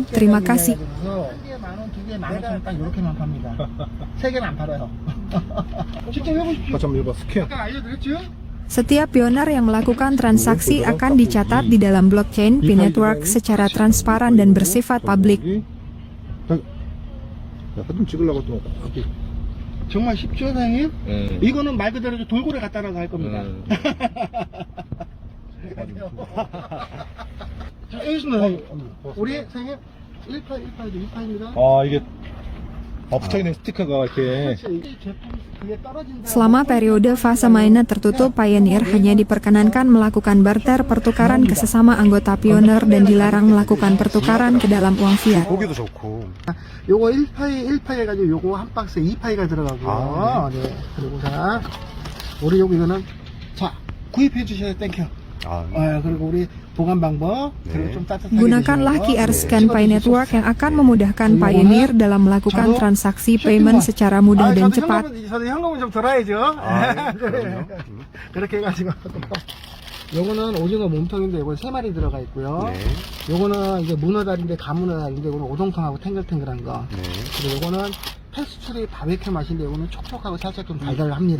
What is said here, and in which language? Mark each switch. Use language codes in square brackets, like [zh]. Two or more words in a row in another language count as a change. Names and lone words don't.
[id] Terima kasih. Setiap pioner yang melakukan transaksi akan dicatat di dalam blockchain Pi Network secara transparan dan bersifat publik. [ko] 정말 쉽죠, 사장님? 이거는 말 그대로 돌고래 갖다라고 할 겁니다. 자, 여기 있습니다, 사장님. 우리 사장님 1818도 18입니다. 아, 이게 붙어있는 스티커가 이렇게. [id] Selama periode fase mainnet tertutup, Pioneer hanya diperkenankan melakukan barter pertukaran ke sesama anggota Pioneer dan dilarang melakukan pertukaran ke dalam uang fiat. [ko] 보기도 좋고. 요거 1파이 해가지고 요거 한 박스에 2파이가 들어가고요. 네. 그리고 자, 우리 요거 이거는 자, 구입해 주셔야 땡큐. 그리고 우리 보관 방법. 그리고 좀 따뜻하게 [id] Gunakanlah [ko] 드시는 거. [id] QR Scan Pi Network yang akan memudahkan Pioneer dalam melakukan transaksi payment secara mudah dan cepat. [ko] 저도 현금은 좀 들어야죠. 그렇게 해가지고. 요거는 오징어 몸통인데 이거 3마리 들어가 있고요. 네. 요거는 이제 문어다리인데 가문어다리인데 이거는 오동통하고 탱글탱글한 거. 네. 그리고 요거는 패스츄리 바베큐 맛인데 요거는 촉촉하고 살짝 좀 달달합니다.